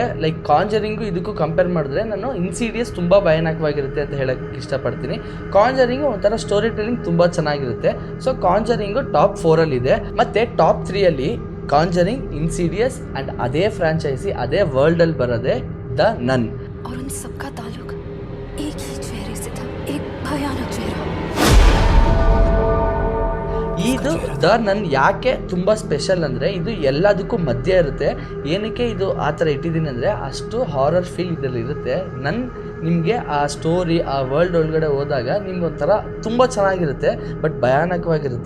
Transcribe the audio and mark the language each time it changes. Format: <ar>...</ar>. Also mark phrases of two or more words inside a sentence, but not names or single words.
<kn>ಲೈಕ್ ಕಾಂಜರಿಂಗು ಇದಕ್ಕೂ ಕಂಪೇರ್ ಮಾಡಿದ್ರೆ ನಾನು ಇನ್ಸಿಡಿಯಸ್ ತುಂಬ ಭಯಾನಕವಾಗಿರುತ್ತೆ ಅಂತ ಹೇಳೋಕ್ಕೆ ಇಷ್ಟಪಡ್ತೀನಿ. ಕಾಂಜರಿಂಗು ಒಂಥರ</kn> <en>story telling</en> <kn>ತುಂಬ ಚೆನ್ನಾಗಿರುತ್ತೆ. ಸೊ ಕಾಂಜರಿಂಗು ಟಾಪ್ 4 ಮತ್ತು ಟಾಪ್ 3 ಕಾಂಜರಿಂಗ್, ಇನ್ಸಿಡಿಯಸ್ ಆ್ಯಂಡ್ ಅದೇ ಫ್ರಾಂಚೈಸಿ ಅದೇ ವರ್ಲ್ಡಲ್ಲಿ ಬರೋದೇ ದ ನನ್.</kn> <hi>और उन सबका ताल्लुक एक ही चेहरे से था, एक भयानक चेहरा.</hi> <kn>ಇದು ದ ನನ್ ಯಾಕೆ ತುಂಬ ಸ್ಪೆಷಲ್ ಅಂದರೆ ಇದು ಎಲ್ಲದಕ್ಕೂ ಮಧ್ಯ ಇರುತ್ತೆ. ಏನಕ್ಕೆ ಇದು ಆ ಥರ ಇಟ್ಟಿದ್ದೀನಿ ಅಂದರೆ ಅಷ್ಟು</kn> <en>horror feel</en> <kn>ಇದರಲ್ಲಿ ಇರುತ್ತೆ. ನಿಮಗೆ ಆ ಸ್ಟೋರಿ, ಆ ವರ್ಲ್ಡ್ ಒಳಗಡೆ ಹೋದಾಗ ನಿಮ್ಗೆ ಒಂಥರ ತುಂಬ ಚೆನ್ನಾಗಿರುತ್ತೆ, ಬಟ್ ಭಯಾನಕವಾಗಿರುತ್ತೆ.</kn>